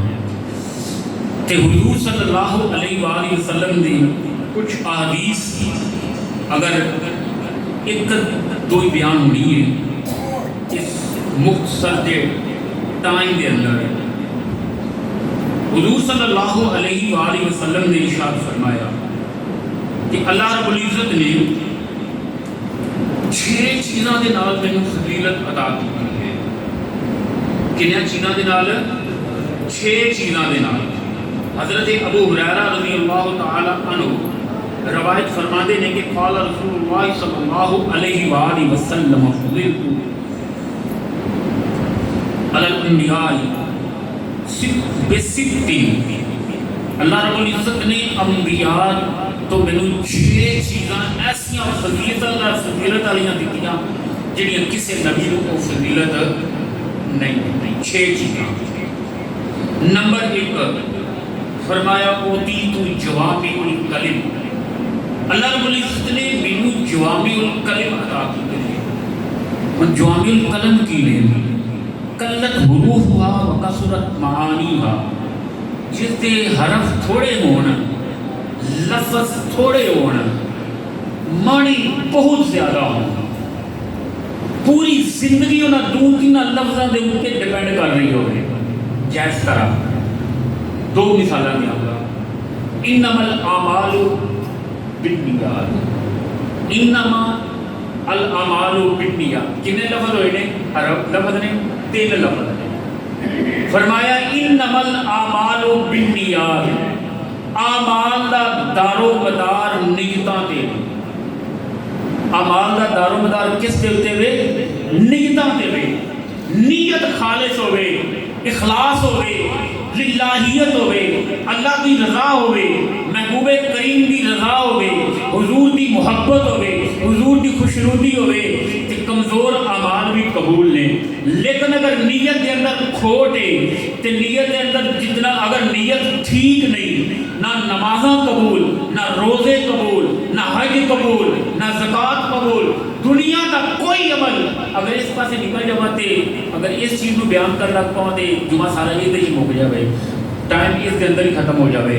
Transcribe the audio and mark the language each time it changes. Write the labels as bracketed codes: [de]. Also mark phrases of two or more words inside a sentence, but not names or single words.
[pa] تے حضور [ar] صلی اللہ علیہ وآلہ وسلم [pa] دی کچھ احادیث [ur] اگر ایک دو ہی بیان ہونی ہے اس مختصر کے ٹائم کے اندر، [pa] حضور [ar] صلی اللہ علیہ وآلہ وسلم [pa] نے ارشاد فرمایا کہ اللہ رب العزت نے 6 چیزاں دے نال مینوں فضیلت عطا کی ہے۔ کنیاں چیزاں دے نال؟ 6 چیزاں دے نال۔ حضرت ابو ہریرہ [ar] رضی اللہ تعالی عنہ [ur] روایت فرماتے ہیں کہ [ar] قال رسول اللہ صلی اللہ علیہ وآلہ وسلم فضلت علی الانبیاء بست، [pa] اللہ رب العزت نے انبیاء تو مینوں 6 چیزاں ایسیاں فضیلت والیاں دتیاں جڑیاں کسی نبی نوں وہ فضیلت نہیں۔ 6 چیزاں۔ نمبر 1 فرمایا [ar] اوتیت جوامع الکلم، [pa] اللہ رب العزت نے مینوں [ar] جوامع الکلم [pa] عطا کیتے ہیں۔ [ar] جوامع الکلم [pa] کی نے [ar] قلت حروفها وکثرت معانیها، [pa] جس کے حرف تھوڑے ہون، لفظ تھوڑے ہون، معنی بہت زیادہ ہون، پوری زندگی انہاں 2-3 لفظاں دے اوپر ڈیپینڈ کر رہی ہوگی۔ جس طرح 2 مثالاں دیا گا، [ar] انما الاعمال بالنیات، انما الاعمال بالنیات، [pa] کتنے لفظ ہوئے نے؟ عرب لفظ نے 3 لفظ نے۔ فرمایا [ar] انما الاعمال بالنیات، [pa] اعمال دا دار و مدار نیتاں تے، اعمال دا دار و مدار کس دے اوتے وے؟ نیتاں تے وے۔ [ur] نیت خالص ہوئے، اخلاص ہوئے، للہیت ہوئے، اللہ کی رضا ہوئے، محبوب کریم کی رضا ہوئے، حضور کی محبت ہوئے، حضور کی خوشنودی ہوئے [pa] تے کمزور اعمال بھی قبول نے۔ [ur] لیکن اگر نیت کے اندر کھوٹ ہے تے نیت کے اندر جتنا اگر نیت ٹھیک نہیں، [pa] نہ نمازاں قبول، [ur] نہ روزے قبول، نہ حج قبول، نہ زکوٰۃ قبول، دنیا کا کوئی عمل اگر اس پاسے نکل جاتے، اگر اس چیز کو بیان کر لگ پاؤں جمعہ سارا یہ ہی مک جائے، ٹائم اس کے اندر ہی ختم ہو جائے۔